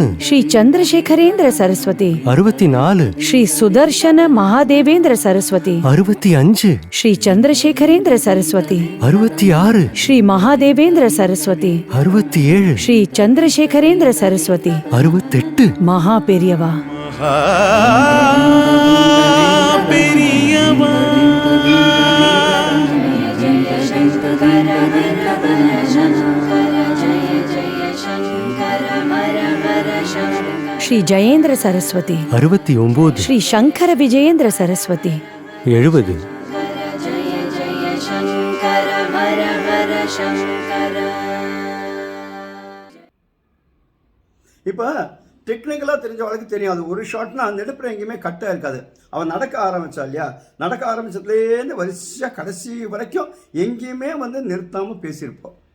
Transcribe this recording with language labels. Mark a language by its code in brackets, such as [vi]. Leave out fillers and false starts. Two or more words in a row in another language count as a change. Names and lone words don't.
[ta] श्री चंद्रशेखरेन्द्र सरस्वती, 64 श्री सुदर्शन महादेवेन्द्र सरस्वती, 65 श्री चंद्रशेखरेन्द्र सरस्वती, 66 श्री महादेवेन्द्र सरस्वती, 67 श्री चंद्रशेखरेन्द्र सरस्वती, 68 மகா பெரியவா. பெரியவா श्री जयेन्द्र सरस्वती, 69 श्री शंकर विजयेन्द्र सरस्वती, 70 இப்போ டெக்னிக்கலாக தெரிஞ்சவளுக்கு தெரியும், அது ஒரு ஷாட்னா அந்த இடத்துல எங்கேயுமே கட்டாக இருக்காது. அவன் நடக்க ஆரம்பித்தா இல்லையா, நடக்க ஆரம்பித்ததுலேருந்து வரிசையாக கடைசி வரைக்கும் எங்கேயுமே நிறுத்தாமல் பேசியிருப்போம்.